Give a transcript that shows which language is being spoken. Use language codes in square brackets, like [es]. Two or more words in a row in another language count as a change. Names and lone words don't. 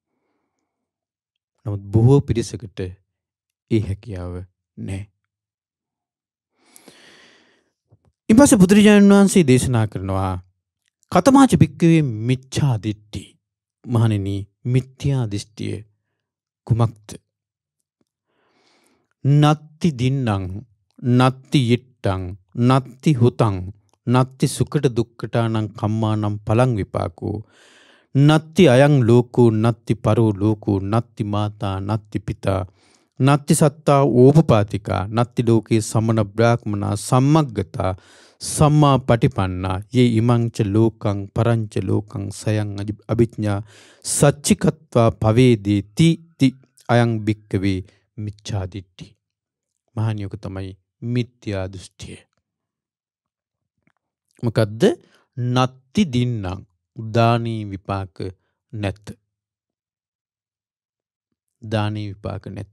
[si] නමුත් බොහෝ පිරිසකට ඒ හැකියාව නැහැ. ඊපස්සේ බුදුරජාණන් වහන්සේ දේශනා කරනවා [pi] කතමාච භික්ඛවේ මිච්ඡා දිට්ඨි. [si] මහණෙනි මිත්‍යා දෘෂ්ටිය කුමක්ද? [pi] නත්ති දින්නම් නත්ති යිට්ටං නත්ති හුතං නත්ති සුකට දුක්ඛටානං කම්මානම් පලං විපාකෝ නත්ති අයං ලෝකෝ නත්ති පරෝ ලෝකෝ නත්ති මාතා නත්ති පිතා නත්ති සත්තා ඕපපාතිකා නත්ති ලෝකේ සමන බ්‍රාහ්මනා සම්මග්ගතා සම්මා පටිපන්නා යේ ඉමංච ලෝකං පරංච ලෝකං සයං අභිඥා සච්චිකත්වා පවේදී ති අයං භික්කවේ මිච්ඡා දිට්ඨි. [si] මහණියක තමයි මිත්‍යා දෘෂ්ටිය. මොකද්ද? [pi] නත්ති දින්නම් [si] දානී විපාක නැත. දානී විපාක නැත.